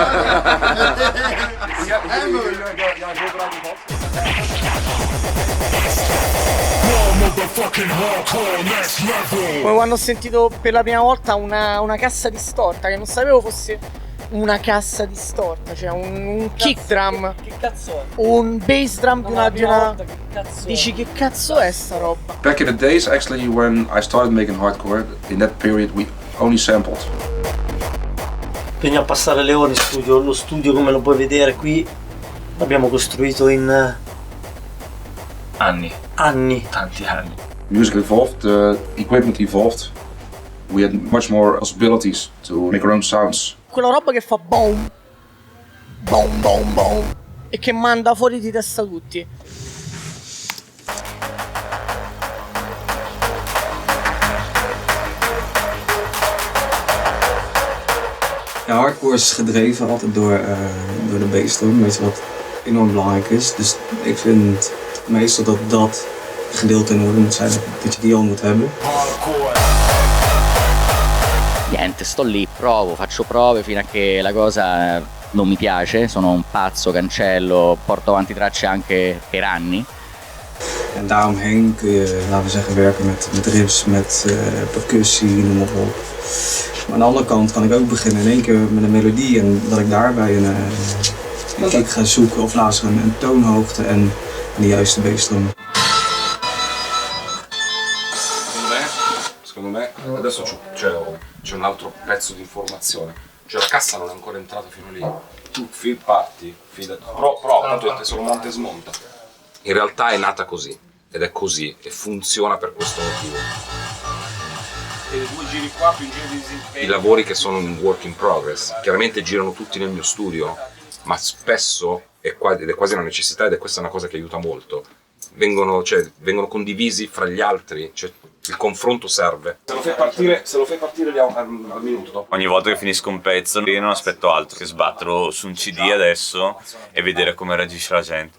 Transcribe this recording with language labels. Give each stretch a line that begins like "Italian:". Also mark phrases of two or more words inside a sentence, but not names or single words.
Italian: Come quando ho sentito per la prima volta una cassa distorta, che non sapevo fosse una cassa distorta, cioè un
English: kick drum.
Italian: Che cazzo è? Un
English: bass drum
Italian: di una... Che cazzo Dici che cazzo è sta roba?
English: Back in the days, actually, when I started making hardcore, in that period we only sampled.
Italian: Bisogna passare le ore in studio. Lo studio, come lo puoi vedere qui, l'abbiamo costruito in Anni. Tanti anni.
English: Music evolved, the equipment evolved. We had much more possibilities to make our own sounds.
Italian: Quella roba che fa boom, boom, boom, boom, e che manda fuori di testa tutti.
Dutch: Ja, hardcore is gedreven altijd door de bassdrum, weet je wat enorm belangrijk is. Dus ik vind meestal dat dat gedeelte in orde moet zijn, dat je die al moet hebben.
Italian: Niente, sto lì, provo, faccio prove fino a che la cosa non mi piace, sono un pazzo, cancello, porto avanti tracce anche per anni.
Dutch: En daaromheen kun je, laten we zeggen, werken met riffs, met percussie, noem maar op. Maar aan de andere kant kan ik ook beginnen in één keer met een melodie en dat ik daarbij een kick ga zoeken of luisteren een toonhoogte en de juiste bassdrum.
Italian: Secondo me adesso c'è un altro pezzo di informazione, cioè la cassa non è ancora entrata fino lì, tu parti, prova, tanto se lo monta e smonta. In realtà è nata così, ed è così, e funziona per questo motivo. I lavori che sono un
English: work in progress,
Italian: chiaramente girano tutti nel mio studio, ma spesso, ed è quasi una necessità ed è questa una cosa che aiuta molto, vengono condivisi fra gli altri, cioè il confronto serve. Se lo fai partire al minuto dopo. Ogni volta che finisco un pezzo io non aspetto altro che sbatterlo su un CD adesso e vedere come reagisce la gente.